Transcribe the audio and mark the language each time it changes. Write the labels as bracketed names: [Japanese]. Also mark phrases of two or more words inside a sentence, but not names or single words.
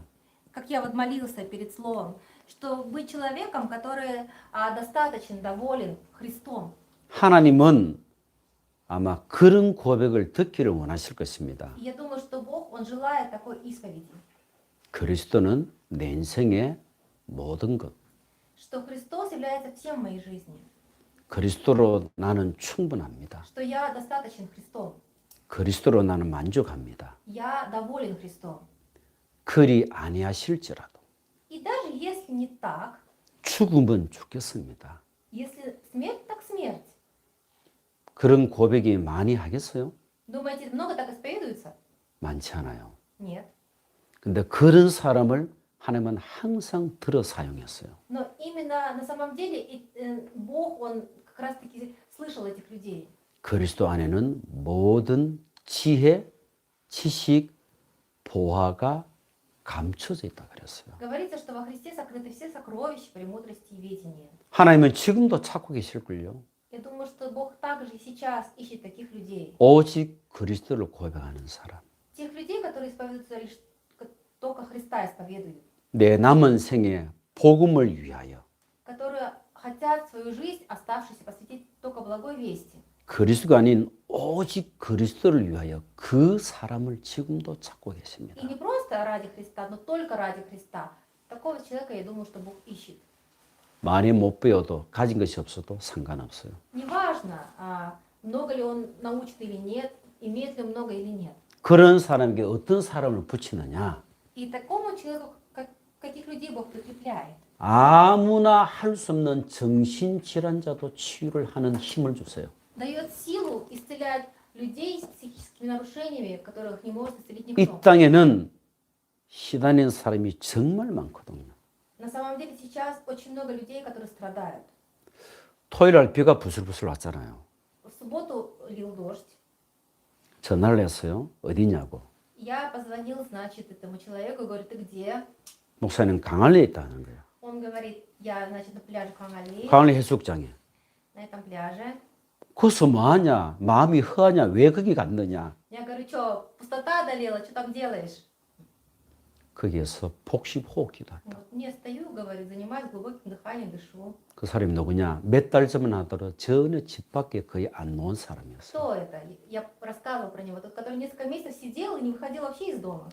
[Russian] Как я вот молился перед словом, что быть человеком, который достаточно доволен Христом. [Korean] 하나님은 아마 그런 고백을 듣기를 원하실 것입니다. [Russian] И я думаю, что Бог, Он желает такой исповеди. [Korean] 그리스도는 내 인생의 모든 것. [Russian] Что Христос является всем в моей жизни. [Korean] 그리스도로 나는 충분합니다. [Russian] Что я достаточен Христом. [Korean] 그리스도로 나는 만족합니다. [Russian] Я доволен Христом. [Korean] 그리 아니하실지라도 [Russian] И даже если не так, [Korean] 죽음은 죽겠습니다. [Russian] если смерть, так смерть. [Korean] 그런 고백이 많이 하겠어요? [Russian] Думаете, много так исповедуется? [Korean] 많지 않아요. [Russian] Нет. [Korean] 근데 그런 사람을 하나님은 항상 들어 사용했어요. [Russian] Но именно на самом деле Бог, Он как раз-таки слышал этих людей. [Korean] 그리스도 안에는 모든 지혜, 지식, 보화가 감춰져 있다 그랬어요. [Russian] Говорится, что во Христе сокрыты все сокровища, премудрости и ведения. [Korean] 하나님은 지금도 찾고 계실걸요. [Russian] Я думаю, что Бог также и сейчас ищет таких людей. [Korean] 오직 그리스도를 고백하는 사람. [Russian] Тех людей, которые исповедуются лишь только Христа исповедуют. [Korean] 내 남은 생에 복음을 위하여 [Russian] Которые хотят свою жизнь, оставшуюся, посвятить только благой вести. [Korean] 그리스도가 아닌 오직 그리스도를 위하여 그 사람을 지금도 찾고 계십니다. [Russian] И не просто ради Христа, но только ради Христа. Такого человека, я думаю, что Бог ищет. [Korean] 많이 못 배워도 가진 것이 없어도 상관없어요. [Russian] Неважно, много ли он научит или нет, имеет ли он много или нет. [Korean] 그런 사람에게 어떤 사람을 붙이느냐? [Russian] И такому человеку, каких людей Бог прикрепляет. [Korean] 아무나 할 수 없는 정신질환자도 치유를 하는 힘을 주세요. [Russian] Дает силу исцелять людей с психическими нарушениями, которых не может исцелить [Korean] 이 [Russian] никто. [Korean] 땅에는 시달리는 사람이 정말 많거든요. [Russian] На самом деле сейчас очень много людей, которые страдают. [Korean] 토요일 날 비가 부슬부슬 왔잖아요. [Russian] В субботу лил дождь. [Korean] 전화를 했어요. 어디냐고. [Russian] Я позвонил, значит, этому человеку и говорю, ты где? [Korean] 목사님 강안리에 있다는 거예요. [Russian] Он говорит, я, значит, на пляже Кангалии, [Korean] 강안리 해수욕장에. [Russian] на этом пляже. [Korean] 거기서 뭐하냐? 마음이 허하냐? 왜 거기 갔느냐? [Russian] Я говорю, что, пустота одолела, что там делаешь? [Korean] 거기에서 폭식호흡 기도했다. [Russian] Вот, не стою, говорю, занимаюсь глубоким дыханием, дышу. [Korean] 그 사람이 누구냐? 몇 달 전만 하더라도 전혀 집 밖에 거의 안 나온 사람이었어요. [Russian] Кто это? Я рассказывала про него, тот, который несколько месяцев сидел и не выходил вообще из дома.